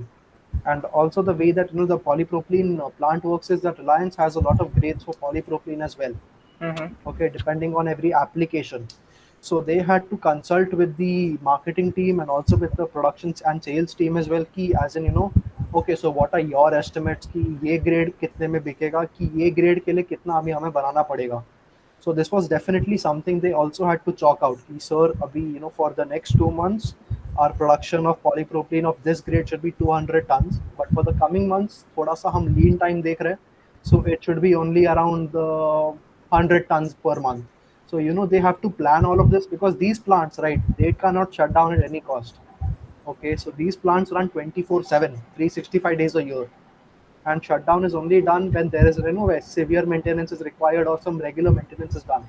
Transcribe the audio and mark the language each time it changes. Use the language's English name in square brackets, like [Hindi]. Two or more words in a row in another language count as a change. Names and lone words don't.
[English] And also the way that, the polypropylene plant works is that Reliance has a lot of grades for polypropylene as well. Okay, depending on every application. So they had to consult with the marketing team and also with the productions and sales team as well, ki as in, okay, so what are your estimates [Hindi] कि ये ग्रेड कितने में बिकेगा, कि ये ग्रेड के लिए कितना अभी हमें बनाना पड़ेगा. [English] So this was definitely something they also had to chalk out. [Hindi] कि, सर, अभी, [English] for the next 2 months, our production of polypropylene of this grade should be 200 tons. But for the coming months, [Hindi] थोड़ा सा हम [English] lean time [Hindi] देख रहे. [English] So it should be only around 100 tons per month. So, they have to plan all of this, because these plants, right, they cannot shut down at any cost. Okay, so these plants run 24/7, 365 days a year. And shutdown is only done when there is, where severe maintenance is required or some regular maintenance is done.